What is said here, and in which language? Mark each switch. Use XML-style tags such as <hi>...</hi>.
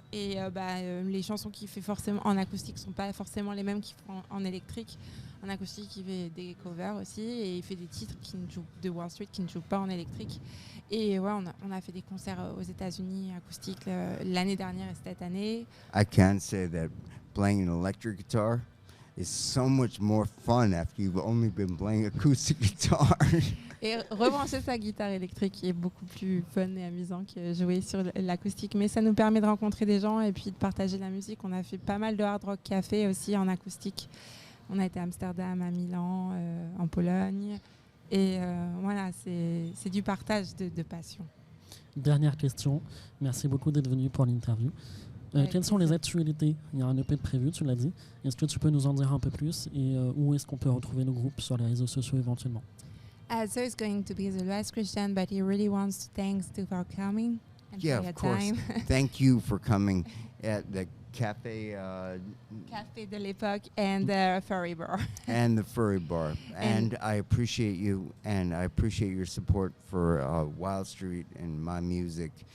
<fr>Et les chansons qu'il fait forcément en acoustique sont pas forcément les mêmes qu'il fait en électrique. En acoustique, il fait des covers aussi et il fait des titres de Wildstreet qui ne jouent pas en électrique. Et ouais, on a fait des concerts aux États-Unis acoustiques l'année dernière et cette année.</fr> <en>I can say that playing an electric guitar is so much more fun after you've only been playing acoustic guitar.</en> <fr>Et rebrancher sa guitare électrique est beaucoup plus fun et amusant que jouer sur l'acoustique. Mais ça nous permet de rencontrer des gens et puis de partager la musique. On a fait pas mal de hard rock café aussi en acoustique. On a été à Amsterdam, à Milan, en Pologne. Et voilà, c'est du partage de passion. Dernière question. Merci beaucoup d'être venu pour l'interview. Quelles sont les actualités? Il y a un EP de prévu, tu l'as dit. Est-ce que tu peux nous en dire un peu plus et où est-ce qu'on peut retrouver le groupe sur les réseaux sociaux éventuellement?</fr> <en>So it's going to be the last question, but he really wants to thanks you for coming and Yeah, for your of course. time. Thank you for coming at the cafe Café de l'époque and Furry Bar. and the Furry Bar. And I appreciate you, and I appreciate your support for Wildstreet and my music.</en>